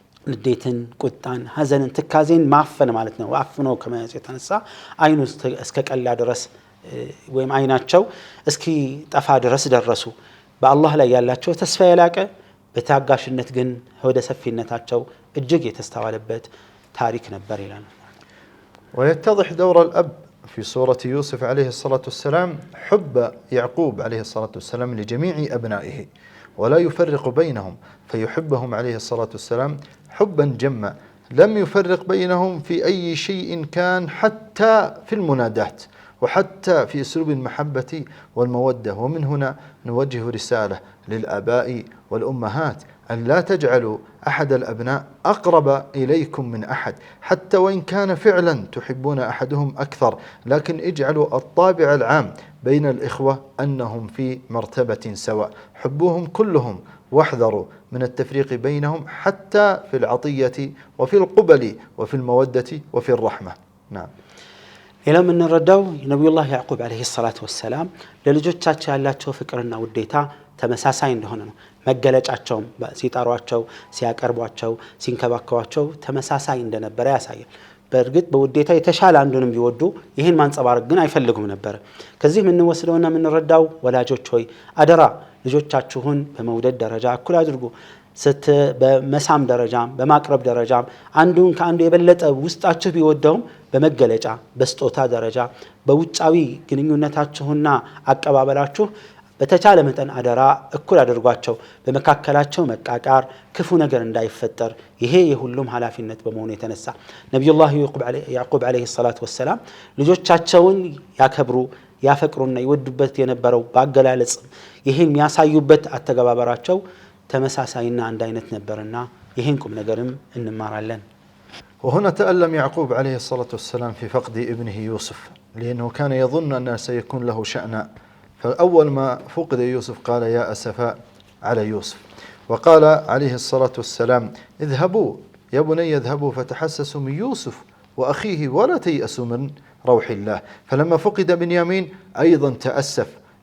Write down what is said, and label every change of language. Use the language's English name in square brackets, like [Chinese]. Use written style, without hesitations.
[Amharic] ንዴትን ቁጣን ሐዘንን ትካዜን ማፈን ማለት ነው አፍኖ ከመያዝ የተነሳ አይኑ እስከ ቀላ ድረስ ወይም አይናቸው እስኪ ጠፋ ድረስ ደረሱ በአላህ ላይ ያላቸው ተስፋ የላቀ በታጋሽነት ግን ወደ ሰፊነታቸው እጅግ የተስተዋለበት ታሪክ ነበር ይላል [Arabic] ويتضح دور الأب في سورة يوسف عليه الصلاة والسلام حب يعقوب عليه الصلاة والسلام لجميع أبنائه ولا يفرق بينهم فيحبهم عليه الصلاة والسلام حبا جما لم يفرق بينهم في أي شيء كان حتى في المنادات وحتى في أسلوب المحبة والمودة ومن هنا نوجه رسالة للآباء والأمهات أن لا تجعلوا أحد الأبناء أقرب إليكم من أحد حتى وإن كان فعلا تحبون أحدهم أكثر لكن اجعلوا الطابع العام بين الإخوة أنهم في مرتبة سواء حبوهم كلهم واحذروا من التفريق بينهم حتى في العطية وفي القبل وفي المودة وفي الرحمة نعم إلى من الردو نبي الله يعقوب عليه الصلاة والسلام [Amharic] للجوجاتቸው ያላቸው ፍቅርና ውዴታ ተመሳሳይ እንደሆነ ነው መገለጫቸውም ሲጣሯቸው ሲያቀርቧቸው ሲንከባከቧቸው ተመሳሳይ እንደነበረ ያሳያል በእርግጥ በውዴታ የተሻለ አንዱንም ቢወዱ ይሄን ማንጸባረቅ ግን አይፈልጉም ነበር ከዚህ ምን ወስደውና ምን ረዳው ወላጆች ሆይ አደራ ልጆቻችሁን በመውደድ ደረጃ እኩል አድርጉ በመሳም ደረጃ በማቅረብ ደረጃ አንዱን ከአንዱ የበለጠ ውስጣችሁ ቢወደውም በመገለጫ በስጦታ ደረጃ በውጫዊ ግንኙነታችሁና አቀባበላችሁ በተቻለ መጠን አደራ እኩል አድርጓቸው በመካከላቸው መቃቃር ክፉ ነገር እንዳይፈጠር ይሄ የሁሉም ኃላፊነት በመሆኑ የተነሳ ነብዩላህ ያዕቁብ አለይሂ ሰላቱ ወሰለም ልጆቻቸውን ያከብሩ ያፈቅሩና ይወዱበት የነበረው ባገላለጽ ይሄን የሚያሳዩበት አተገባበራቸው ተመሳሳይና አንድ አይነት ነበርና ይሄን ቁም ነገርም እንማራለን [Arabic] وهنا تألم يعقوب عليه الصلاة والسلام في فقد ابنه يوسف لأنه كان يظن أنه سيكون له شأن فأول ما فقد يوسف قال يا أسفاء على يوسف وقال عليه الصلاة والسلام اذهبوا يا بني اذهبوا فتحسسوا من يوسف وأخيه ولا تيأسوا من روح الله فلما فقد بنيامين أيضا تأسف